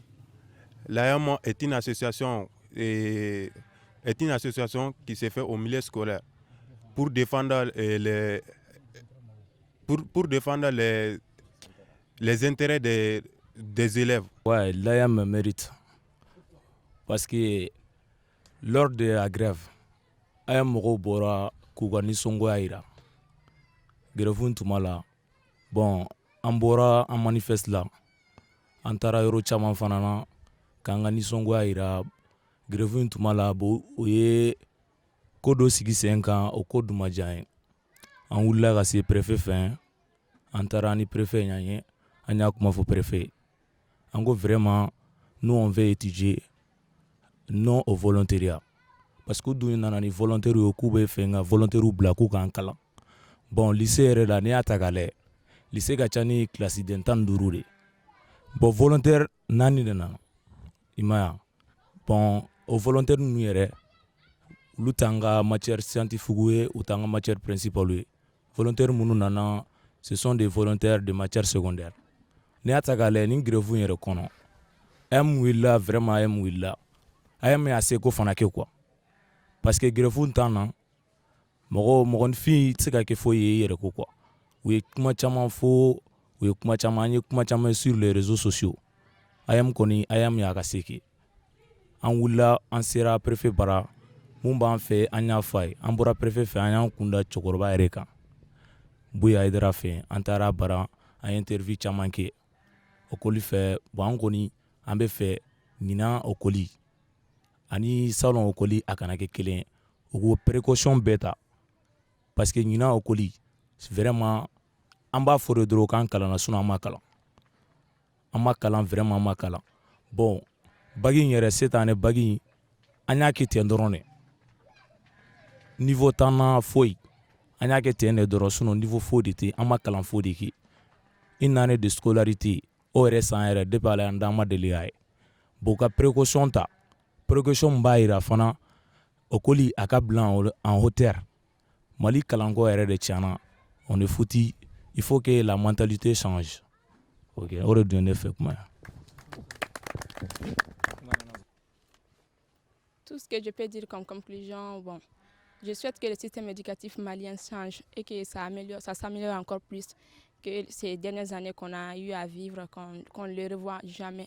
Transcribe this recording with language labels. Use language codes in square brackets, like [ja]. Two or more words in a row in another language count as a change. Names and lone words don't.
[fr] L'AM est une association qui se fait au milieu scolaire pour défendre les intérêts des élèves. Ouais, l'AM mérite. Parce que lors de la grève, AM [bm] mɔgɔw bɔra k'u ka nisɔngoya yira. Grève tuma la, bon, an bɔra an manifeste la. An taara yɔrɔ caman fana na k'an ka nisɔngoya yira. Grève tuma la, o ye ko dɔ sigi sen kan, o ko dun ma diya an ye. An wulila ka se préfet fɛ, an taara ni préfet ɲan ye, an y'a kuma fɔ préfet. An ko vraiment, [fr] nous on veut étudier non au volontariat. [bm] Parce que dun nana ni volontaire yo k'u bɛ fɛ ka volontaire bila k'u k'an kalan. Bon, lycée yɛrɛ la n'i y'a ta k'a lajɛ, lycée ka ca ni classe den 15 de. Bon, volontaire 4 de nana. I ma ye. Bon, o volontaire ninnu yɛrɛ, olu t'an ka [fr] matière scientifique [bm] ye, u t'an ka [fr] matière principale [bm] ye. Volontaire minnu nana, [fr] ce sont des volontaires de matière secondaire. [bm] N'i y'a ta k'a lajɛ ni grève yɛrɛ kɔnɔ, AM wulila vraiment AM wulila. AM y'a seko fana kɛ quoi. Parce que grève tan na, mɔgɔninfin tɛ se ka kɛ foyi ye i yɛrɛ ko quoi. U ye kuma caman fɔ, u ye kuma caman, an ye kuma caman [fr] sur les réseaux sociaux. [bm] AM kɔni, AM y'a ka se kɛ. An wulila, an sera préfet bara, mun b'an fɛ an y'a fɔ a ye. An bɔra préfet fɛ, an y'an kunda cɛkɔrɔba yɛrɛ kan. Buya Hayidara fɛ, an taara bara, an ye interview caman kɛ. Okoli fɛ, bon an kɔni, an bɛ fɛ ɲinan okoli ani salon okoli a kana kɛ kelen ye. U ko précaution bɛɛ ta. Parce que ɲinan okoli, vraiment, an b'a fɔ de dɔrɔn k'an kalanna sinon an ma kalan. An ma kalan, vraiment an ma kalan. Bon, bagi in yɛrɛ [fr] cette année [bm] bagi in, an y'a kɛ ten dɔrɔn de. Niveau tan na foyi. An y'a kɛ ten de dɔrɔn sinon niveau foyi de tɛ, an ma kalan foyi de kɛ. [fr] Une année de scolarité, [bm] o yɛrɛ san yɛrɛ depuis ala y'an da an ma deli k'a ye. Bon, ka précaution ta. Précaution min b'a yira fana, okoli a ka bila [fr] en hauteur. [bm] Mali kalanko yɛrɛ de tiɲɛna. [fr] On est foutu. Il faut que la mentalité change. [bm] Ok, o de dun ne fɛ kuma ye. [fr] Tout ce que je peux dire comme conclusion, bon, je souhaite que le système éducatif malien change et que ça s'améliore encore plus que ces dernières années qu'on a eu à vivre, qu'on ne le revoit jamais.